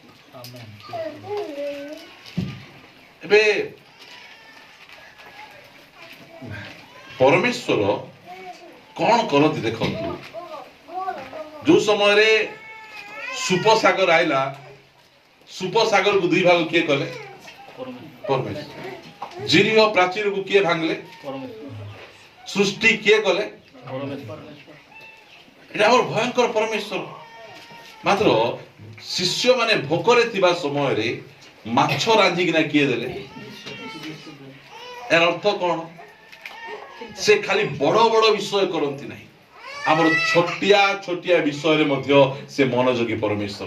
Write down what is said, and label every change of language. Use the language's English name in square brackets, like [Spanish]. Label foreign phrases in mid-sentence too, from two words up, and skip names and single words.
[Odia] ଏବେ ପରମେଶ୍ୱର କଣ କରନ୍ତି ଦେଖନ୍ତୁ। ଯୋଉ ସମୟରେ ସୁପସାଗର ଆଇଲା, ସୁପସାଗରକୁ ଦୁଇ ଭାଗ କିଏ କଲେ? ପରମେଶ୍ୱର। ଜିରିହ ପ୍ରାଚୀରକୁ କିଏ ଭାଙ୍ଗିଲେ? ସୃଷ୍ଟି କିଏ କଲେ? [Bangla] এটা আমার ভয়ঙ্কর পরমেশ্বর। [Odia] ମାତ୍ର ଶିଷ୍ୟ ମାନେ ଭୋକରେ ଥିବା ସମୟରେ ମାଛ ରାନ୍ଧିକିନା କିଏ ଦେଲେ? ଏର ଅର୍ଥ କଣ? ସେ ଖାଲି ବଡ ବଡ ବିଷୟ କରନ୍ତି ନାହିଁ, ଆମର ଛୋଟିଆ ଛୋଟିଆ ବିଷୟରେ ମଧ୍ୟ ସେ ମନୋଯୋଗୀ ପରମେଶ୍ୱର।